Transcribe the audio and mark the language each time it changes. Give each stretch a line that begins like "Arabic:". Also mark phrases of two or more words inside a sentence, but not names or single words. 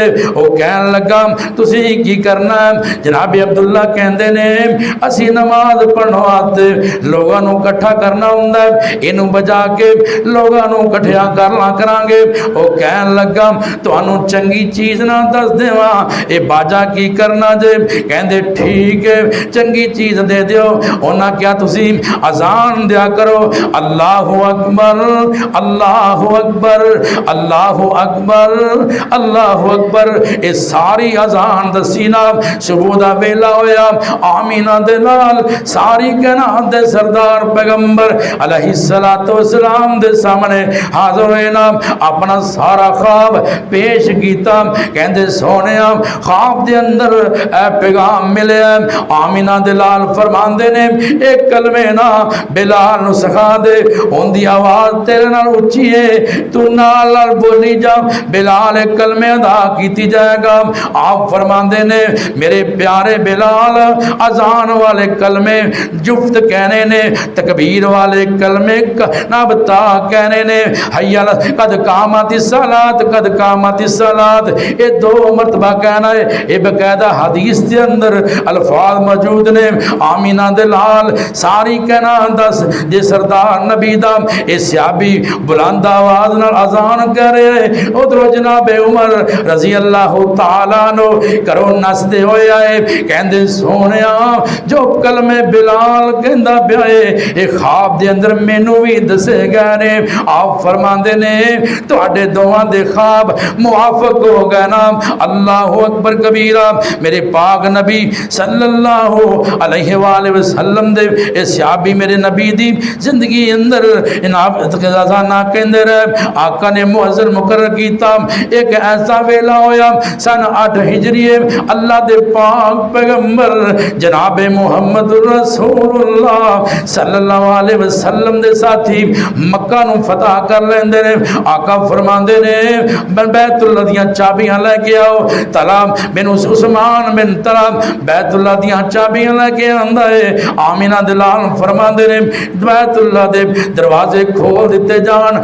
Punjabi: او کہن لگا تسی کی کرنا ہے؟ جناب عبداللہ کہندے نے اسی نماز پڑھن واسطے لوکاں نوں اکٹھا کرنا ہوندا ہے، ایہنوں وجا کے لوکاں نوں اکٹھیاں کر لیا کراں گے. او کہن لگا تہانوں چنگی چیز نہ دس دیواں، اے واجا کی کرنا جے? کہندے ٹھیک ہے چنگی چیز دے دیو. اونہاں کیہا تسی اذان دیا کرو,
Arabic: الله أكبر الله أكبر الله أكبر الله أكبر.
Punjabi: اے ساری اذان دسی نا، صبح دا ویلا ہویا آمنہ دے لال ساری کائنات دے سردار پیغمبر
Arabic: عليه الصلاة والسلام
Punjabi: دے سامنے حاضر ہوئے نا، اپنا سارا خواب پیش کیتا. کہندے سوہنے خواب دے اندر اے پیغام ملے. آمنہ دے لال فرماندے نے اک کلمے نا بلال نوں سکھا دے، اوہدی آواز تیرے نالوں اچی ہے، توں نال نال بولی جا، بلال اک کلمے ادا کری جائے گا. آپ فرماندے نے میرے پیارے بلال اذان والے کلمے جفت کہنے نے، تکبیر والے کلمے نا بتا کہنے نے,
Arabic: حي قد قامت الصلاة قد قامت الصلاة,
Punjabi: اے دو مرتبہ کہنا ہے. اے باقاعدہ حدیث دے اندر الفاظ موجود نے. آمنہ دے لال ساری کہنا دس جے سردار نبی دا اے صحابی بلند آواز نال اذان کر رہے ہیں، ادھروں جناب عمر
Arabic: رضي الله تعالى
Punjabi: نو کرو نسدے ہوئے آئے. کہندے سوہنیا جو کلمے بلال کہندا پیا ہے اے خواب دے اندر مینوں وی دسے گئے نے. آپ فرماندے نے تہاڈے دوواں دے خواب موافق ہو گئے نا.
Arabic: الله أكبر كبيرا.
Punjabi: میرے پاک نبی
Arabic: صلى الله عليه وسلم
Punjabi: دے اے صحابی میرے نبی دی زندگی اندر انعام خزانہ کہندے رہے. آقا نے مؤذن مقرر کیتا. اک ایسا ویلا ہویا سن 8 ہجری، اللہ دے پاک پیغمبر جناب محمد رسول اللہ
Arabic: صلى الله عليه وسلم
Punjabi: دے ساتھی مکہ نوں فتح کر لیندے نے. آقا فرماندے نے بیت اللہ دیاں چابیاں لے کے آؤ. طلحہ مینوں عثمان بن طلحہ بیت اللہ دیاں چابیاں لے کے آندا ہے. آمنہ دے لال فرماندے نے بیت اللہ دے دروازے کھول دتے جان.